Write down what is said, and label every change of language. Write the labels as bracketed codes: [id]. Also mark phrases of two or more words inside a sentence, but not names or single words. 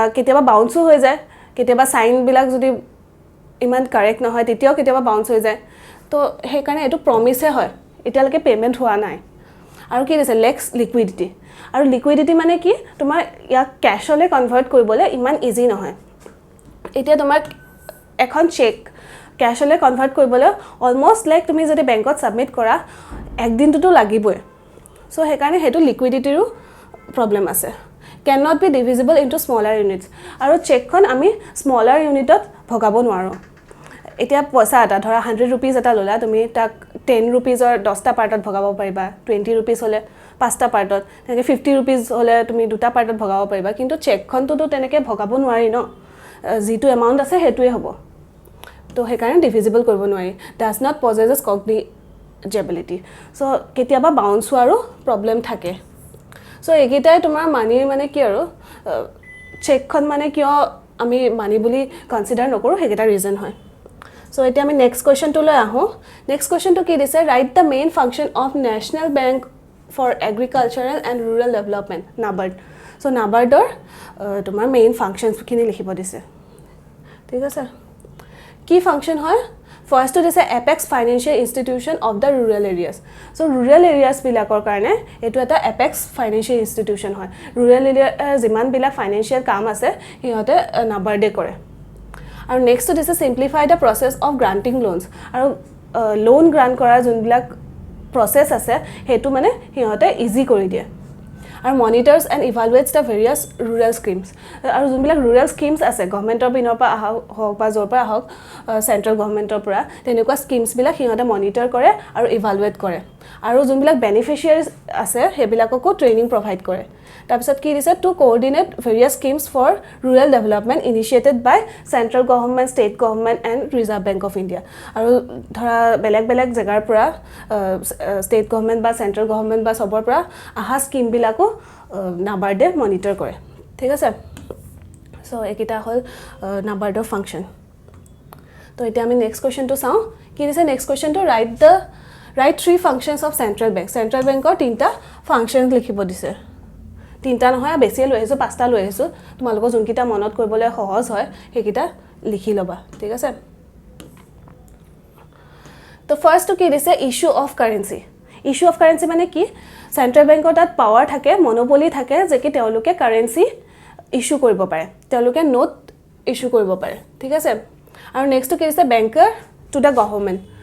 [as] কেতিয়াবা বাউন্সও হৈ যায় কেতিয়াবা সাইন বিলাক যদি ইমান কাৰেক্ট নহয় তেতিয়াও কেতিয়াবা বাউন্স হৈ যায় তো সেই কাৰণে এটো প্ৰমিসে হয় এতিয়ালৈকে পেমেন্ট হোৱা নাই আৰু কি দিছে [en] lacks liquidity [as] আৰু লিকুইডিটি মানে কি তোমাৰ ইয়াক ক্যাশলে কনভাৰ্ট কৰিবলৈ ইমান ইজি নহয় এতিয়া তোমাক এখন চেক ক্যাশলে কনভাৰ্ট কৰিবলৈ [en] almost like [as] তুমি যদি বেংকত সাবমিট কৰা একদিনটো লাগিবই সো সেই কাৰণে হেতু লিকুইডিটিৰো প্ৰবলেম আছে [en] can not be divisible into smaller units [as] আৰু চেকখন আমি [en] smaller unit [as] ত ভগাব নোৱাৰো এতিয়া পইচা এটা ধৰা 100 rupees এটা ললা তুমি তাক 10 [en] rupees or [as] 10টা পাৰ্টত ভগাব পাৰিবা 20 rupees হলে 5টা পাৰ্টত তেনেকে 50 rupees হলে তুমি দুটা পাৰ্টত ভগাব পাৰিবা কিন্তু চেকখনটো তেনেকে ভগাব নোৱাৰি ন যিটো এমাউন্ট আছে হেতুৱে হ'ব তো সেই কাৰণে ডিভিজিবল কৰিব নোৱাৰি [en] does not possesses cognizability [as] সো কেতিয়াবা বাউন্স হোৱাৰো প্ৰবলেম থাকে সো এগিটাই তোমাৰ মানিৰ মানে কি আৰু চেকখন মানে কিয় আমি মানি বুলি কনসিডাৰ নকৰো হেগিটা ৰিজন হয় সো এতিয়া আমি [en] next question two [as] লৈ আহো [en] next question two [as] কি দিছে [en] write the main function of national bank for agricultural and rural development [as] নাবাৰ্ড সো নাবাৰ্ডৰ তোমাৰ [en] main functions [as] খিনি লিখিব দিছে ঠিক আছে কি ফাংচন হয় [en] First to this apex financial institution of the rural areas. So rural areas [as] বিলাকৰ কাৰণে এইটো এটা [en] apex financial institution [as] হয়. [en] Rural area [as] যিমান বিলাক ফাইনেন্সিয়েল কাম আছে হিহঁতে নাবাৰ্ডে কৰে. [en] And next to this simplify the process of granting loans. [as] আৰু [en] loan grant [as] কৰা যুন বিলাক প্ৰচেছ আছে হেতু মানে হিহঁতে ইজি কৰি দিয়ে. আৰু [en] monitors and evaluates the various rural schemes [as] আৰু যোনবিলাক [en] rural schemes [as] আছে গভৰ্নমেন্টৰ পিনৰ পৰা হওক বা জৰ পৰা হওক [en] central government [as] পৰা তেনেকুৱা schemes বিলাক হিহঁতে মনিটৰ কৰে আৰু ইভালুৱেট কৰে আৰু যোনবিলাক বেনিফিচিয়াৰিজ আছে হেবিলাককো [en] training provide [as] কৰে তাৰপিছত কি দিছে [en] to coordinate various schemes for rural development initiated by central government state government and Reserve Bank of India [as] আৰু ধৰা বেলেগ বেলেগ জেগাৰ পৰা [en] state government [as] বা [en] central government [as] বা সবৰ পৰা আহা স্কিম বিলাকো নাবাৰ্ডে মনিটৰ কৰে ঠিক আছে সো একিটা হল নাবাৰ্ডৰ ফাংচন তো এতিয়া আমি [en] next question [as] চাওঁ কি দিছে [en] next question write three functions of central bank [as] ৰ তিনটা ফাংচনছ লিখিব দিছে তিনটা নহয় বেছি লৈ আহিছো পাঁচটা লৈ আহিছো তোমালোকৰ যোনকিটা মনত কৰিবলৈ সহজ হয় হেকিটা লিখি লবা ঠিক আছে তো ফাৰ্স্ট কি দিছে [en] issue of currency [as] মানে কি সেন্ট্ৰেল বেংকৰ তাত পাৱাৰ থাকে মনোপলি থাকে যে কি তেওঁলোকে [en] currency issue [as] কৰিব পাৰে তেওঁলোকে [en] note issue [as] কৰিব পাৰে ঠিক আছে আৰু নেক্সট কি দিছে [en] banker to the government